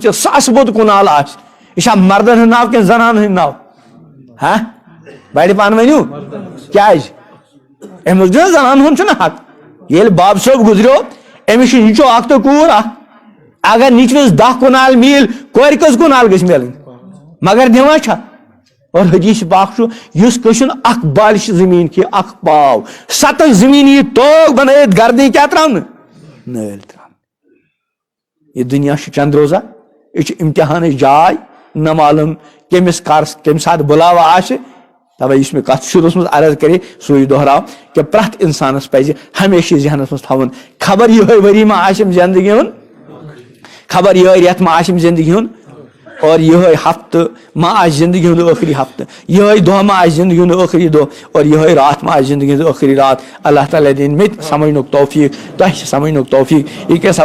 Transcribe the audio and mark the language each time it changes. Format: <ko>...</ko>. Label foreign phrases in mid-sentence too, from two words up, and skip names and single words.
<ks>تہِ ساسہٕ بوٚد کُنال آسہِ یہِ چھا مردن ہُنٛد ناو کِنہٕ زنانن ہٕنٛدۍ ناو بڑِ پانہٕ ؤنِو کیازِ امہِ منٛز چھُنہ زنانن ہُنٛد چھُنہ حق ییٚلہِ باب صٲب گُزریو أمِس چھُ نیٚچو اکھ تہٕ کوٗر اکھ اگر نیٚچوِس 10 کنال میٖل کورِ کٔژ کنال گژھِ میلٕنۍ مگر دِوان چھا اور حدیث پاک چھُ یُس کٲنٛسہِ اکھ بالِش زٔمیٖن کھیٚیہِ اکھ پاو 7 زٔمیٖن یی توگ بنٲیِتھ گردٕے کیٛاہ تراونہٕ نٲلۍ تراونہٕ یہ دُنیا چھُ چند روزہ یہِ چھُ امتحانٕچ جاے نہ معلوم کٔمِس کمہِ ساتہٕ بُلاوا آسہِ توے یُس مےٚ کتھ شروٗعس منٛز عرض کرے سُے دۄہراو کہِ پرٛٮ۪تھ انسانس پزِ ہمیشہِ ذہنس منٛز تھاوُن خبر یِہوے ؤری ما آسٮ۪م زندگی ہُنٛد خبر یِہوے رٮ۪تھ ما آسٮ۪م زندگی ہُنٛد اور یِہوے ہفتہٕ ما آسہِ زندگی ہُنٛد ٲخری ہفتہٕ یِہوے دۄہ ما آسہِ زندگی ہُنٛد ٲخری دۄہ اور یِہوے رات ما آسہِ زندگی ہُنٛد ٲخری رات اللہ تعالیٰ دِنۍ مےٚ تہِ سمجھنُک توفیٖق تۄہہِ چھِ سمجھنُک توفیٖق یہِ کیٛاہ</ks>